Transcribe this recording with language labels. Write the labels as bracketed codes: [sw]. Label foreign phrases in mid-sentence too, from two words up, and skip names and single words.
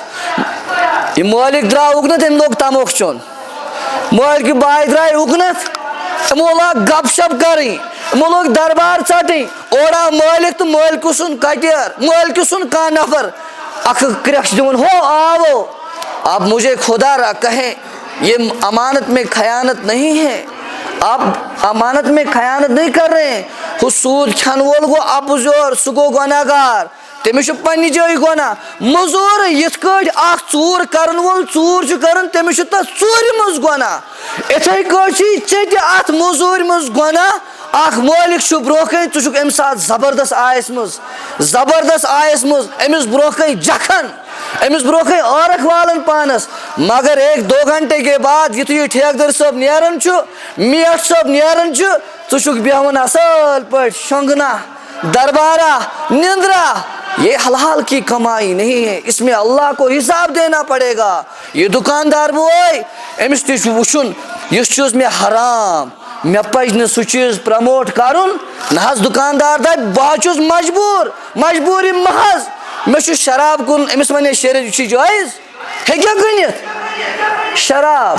[ks] یہِ مٲلِک درٛاوُکھ نہ تٔمۍ لوگ تموکھ چیوٚن, مٲلکہِ باے درٛاے اُکنتھ, یِمو لاگ گپ شپ کرٕنۍ, یِمو لوگ دربار ژٹٕنۍ. اورٕ آو مٲلِک تہٕ مٲلکہٕ سُنٛد کٹیر, مٲلکہٕ سُنٛد کانٛہہ نفر اکھ کرٛٮ۪کھ چھِ دِوان, ہو آو, [ur] اب مجھے خدا را کہیں یہ امانت میں خیانت نہیں ہے, آپ امانت میں خیانت نہیں کر رہے ہیں. [ks] ہُہ سوٗد کھٮ۪ن وول گوٚو اپزیور, سُہ گوٚو گۄناہگار, تٔمِس چھُ پننہِ جایہِ گۄناہ. موٚزوٗر یِتھ کٲٹھۍ اکھ ژوٗر کرن وول ژوٗر چھُ کران تٔمِس چھُ تتھ ژوٗرِ منٛز گۄناہ. اِتھے کٲٹھۍ چھُے ژےٚ تہِ اتھ موٚزوٗرِ منٛز گۄناہ. اکھ مٲلِک چھُ برونٛہہ کَنۍ, ژٕ چھُکھ امہِ ساتہٕ زبردست آیس منٛز, زبردست آیس منٛز, أمِس برونٛہہ کَنۍ جکھن, أمِس برونٛہہ کَنۍ ٲرق والان پانس. [ur] مگر 1-2 گھنٹے کے بعد [ks] یُتھُے یہِ ٹھیکدر صٲب نیران چھُ, میٹھ صٲب نیران چھُ, ژٕ چھُکھ بیہوان اصل پٲٹھۍ شۄنٛگنا, دربارا, نندرا. [ur] یہ حلال کی کمائی نہیں ہے, اس میں اللہ کو حساب دینا پڑے گا. [ks] یہ دکاندار بوے أمِس تہِ چھُ وٕچھُن یُس چیٖز مےٚ حرام, مےٚ پزِ نہٕ سُہ چیٖز پرموٹ کرُن. نہ حظ دُکاندار دپہِ بہٕ حظ چھُس مجبوٗر, مجبوٗری محض, مےٚ چھُ شراب کُن. أمِس ونے شریعت یہِ چھُ جٲیز, ہیٚکیٛاہ کٕنِتھ شراب؟